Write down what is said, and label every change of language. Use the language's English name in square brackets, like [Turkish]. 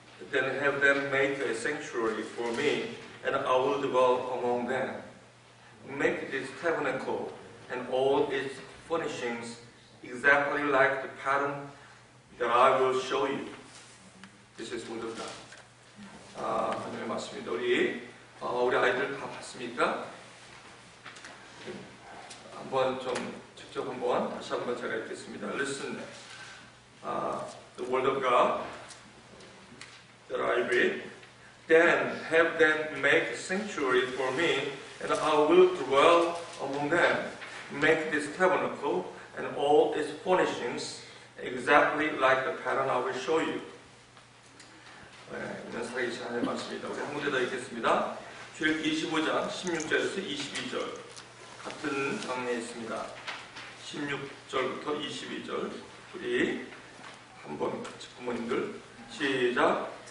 [English] Then have them make a sanctuary for me, and I will dwell among them. Make this tabernacle and all its furnishings exactly like the pattern that I will show you. This is word of God. [Korean] 하나님의 말씀입니다. 우리 아이들 다 봤습니까? 한번 좀 직접 다시 한번 제가 읽겠습니다. [English] Listen, the word of God that I read. Then have them make a sanctuary for me, and I will dwell among them. Make this tabernacle and all its furnishings exactly like the pattern I will show you. [Korean] 이는 살아계신 하나님의 말씀입니다. 우리 한 군데 더 읽겠습니다. 출애굽기 25장 16절에서 22절 같은 장면에 있습니다. 16절부터 22절 우리 한번 같이 부모님들 시작.